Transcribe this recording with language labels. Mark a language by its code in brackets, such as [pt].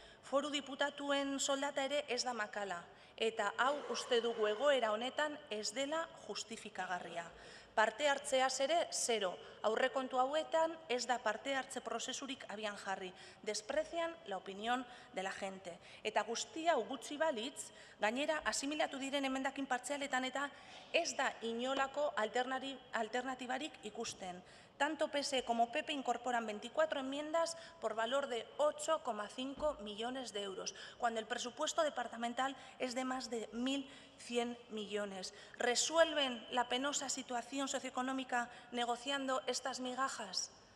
[eu] Foru diputatuen soldata ere ez da makala. Eta hau uste dugu egoera honetan ez dela justifikagarria. Parte hartzeaz ere, 0. Aurrekontu hauetan ez da parte hartze prozesurik abian jarri. [es] Desprecian la opinión de la gente. [eu] Eta guzti hau gutxi balitz, gainera asimilatu diren emendakin partzialetan eta ez da inolako alternatibarik ikusten. [es] Tanto PSE como PP incorporan 24 enmiendas por valor de 8,5 millones de euros, cuando el presupuesto departamental es de más de 1.100 millones. ¿Resuelven la penosa situación socioeconómica negociando estas migajas?